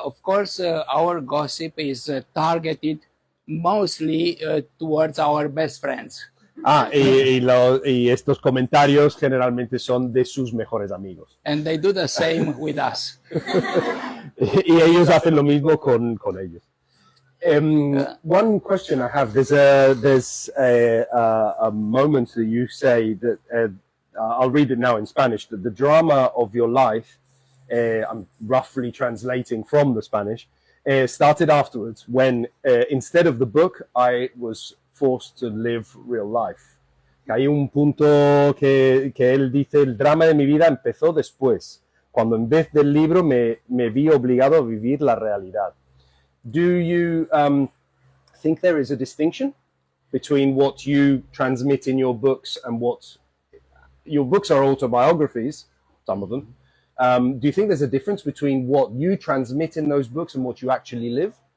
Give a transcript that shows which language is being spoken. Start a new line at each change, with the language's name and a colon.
English: of course, our gossip is targeted mostly towards our best friends.
Spanish: Y estos comentarios generalmente son de sus mejores amigos.
English: And they do the same with us.
Spanish: Y ellos hacen lo mismo con ellos.
English: One question I have, there's a moment that you say that, I'll read it now in Spanish, that the drama of your life, I'm roughly translating from the Spanish, started afterwards when instead of the book, I was forced to live real life.
Spanish: Que hay un punto que él dice, el drama de mi vida empezó después, cuando en vez del libro me vi obligado a vivir la realidad.
English: Do you think there is a distinction between what you transmit in your books and what your books are autobiographies, some of them. Do you think there's a difference between what you transmit in those books and what you actually live?